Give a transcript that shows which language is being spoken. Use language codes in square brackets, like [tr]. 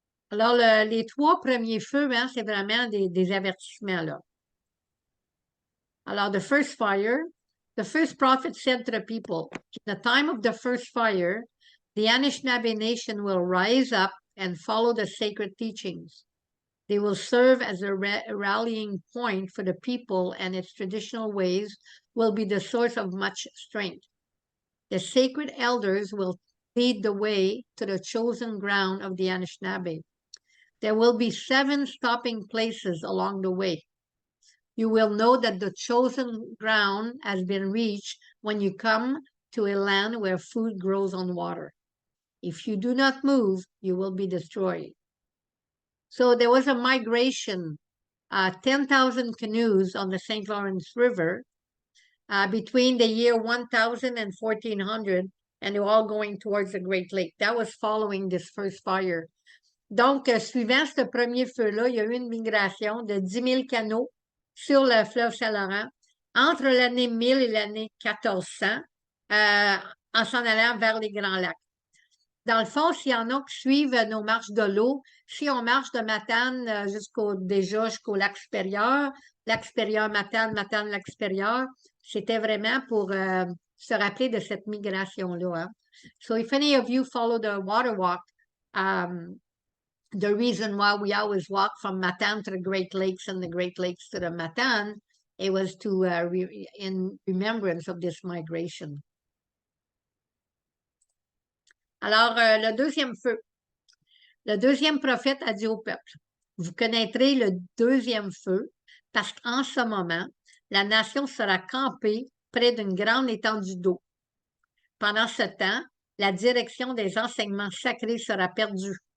[fr] Alors, les 3 premiers feux, hein, c'est vraiment des avertissements, là. [en] Alors, the first fire, the first prophet said to the people, in the time of the first fire, the Anishinaabe nation will rise up and follow the sacred teachings. They will serve as a rallying point for the people, and its traditional ways will be the source of much strength. The sacred elders will lead the way to the chosen ground of the Anishinaabe. There will be 7 stopping places along the way. You will know that the chosen ground has been reached when you come to a land where food grows on water. If you do not move, you will be destroyed. So there was a migration, 10,000 canoes on the St. Lawrence River between the year 1000 and 1400, and they were all going towards the Great Lake. That was following this first fire. [fr] Donc, suivant ce premier feu-là, il y a eu une migration de 10 000 canaux sur le fleuve Saint-Laurent entre l'année 1000 et l'année 1400 en s'en allant vers les Grands Lacs. Dans le fond, s'il y en a qui suivent nos marches de l'eau, si on marche de Matane jusqu'au lac supérieur, Matane, Matane, lac supérieur, c'était vraiment pour se rappeler de cette migration-là. Hein. [en] So if any of you follow the water walk, the reason why we always walk from Matane to the Great Lakes and the Great Lakes to the Matane, it was to in remembrance of this migration. [fr] Alors, le deuxième feu. Le deuxième prophète a dit au peuple, vous connaîtrez le deuxième feu parce qu'en ce moment, la nation sera campée près d'une grande étendue d'eau. Pendant ce temps, la direction des enseignements sacrés sera perdue.